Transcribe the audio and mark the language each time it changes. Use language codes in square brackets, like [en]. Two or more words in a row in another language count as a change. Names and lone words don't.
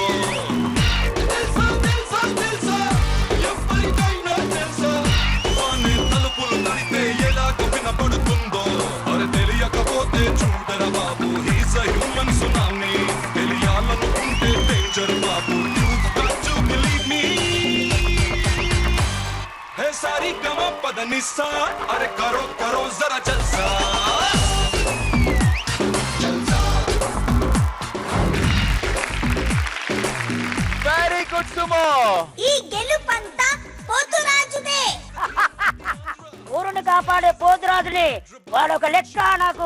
[te] తెలుసా తెలుసా తెలుసా, ఎవరికైనా తెలుసా వాని తలుపులు తడితే ఎలాగ వినబడుతుందో? అరే తెలియకపోతే చూడరా బాబు, [en] he's a human tsunami. [te] తెలియాలనుకుంటే డేంజర్ బాబు. [en] You've got [hi] पदनिसा अरे करो करो जरा जलसा [en] very good [te] సుమో. ఈ గెలుపంతా పోతురాజుదే. ఊరుని కాపాడే పోతురాజుని వాడొక లెక్క నాకు.